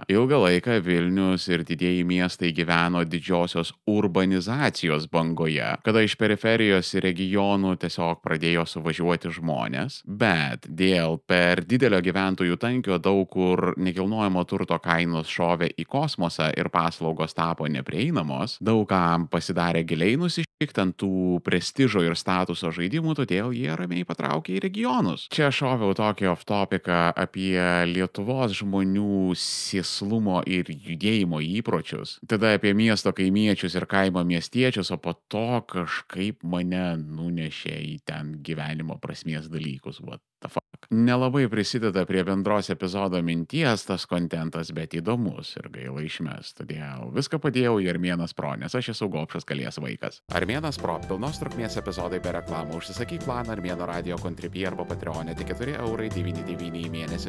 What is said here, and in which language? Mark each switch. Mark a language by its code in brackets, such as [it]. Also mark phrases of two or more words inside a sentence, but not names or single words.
[lt] Ilgą laiką Vilnius ir didieji miestai gyveno didžiosios urbanizacijos bangoje, kada iš periferijos ir regionų tiesiog pradėjo suvažiuoti žmonės, bet dėl per didelio gyventojų tankio daug kur nekilnojamo turto kainos šovė į kosmosą ir paslaugos tapo neprieinamos, daug kam pasidarė giliai nusišikti ant tų prestižo ir statuso žaidimų, todėl jie ramiai patraukė į regionus. Čia šoviau tokį off-topiką apie Lietuvos žmonių sėslumo ir judėjimo įpročius, tada apie miesto kaimiečius ir kaimo miestiečius, o po to kažkaip mane nunešė į ten gyvenimo prasmės dalykus. [en] What the fuck? [lt] Nelabai prisideda prie bendros epizodo minties tas kontentas, bet įdomus ir gaila išmest. Todėl viską padėjau į Armėnas Pro, nes aš esu gobšas kalės vaikas. Armėnas Pro - pilnos trukmės epizodai be reklamų. Užsisakyk planą Armėno radio Contribui arba Patreon'e tik 4,99 € į mėnesį.